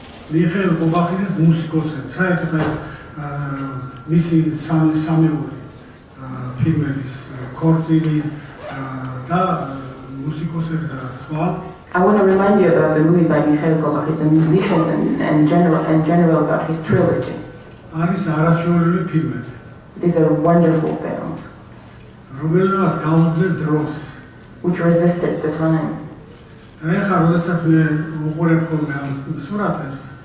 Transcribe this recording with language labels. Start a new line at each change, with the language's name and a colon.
Georgian: Mikhail Gobakhidze's მუსიკოსები, საერთოდ ეს მისი სამეული ფილმების ქორწილი და მუსიკოსები და სხვა.
English: I want to remind you about the movie by Mikhail Gobakhidze, musicians and general about his trilogy.
Georgian: არის არაჩვეული ფილმები.
English: These are wonderful films.
Georgian: რომელსაც გაუძლებს დროს.
English: Which resisted the time.
Georgian: ეხლა როდესაც მე უყურებ ხოლმე ამ სურათებს.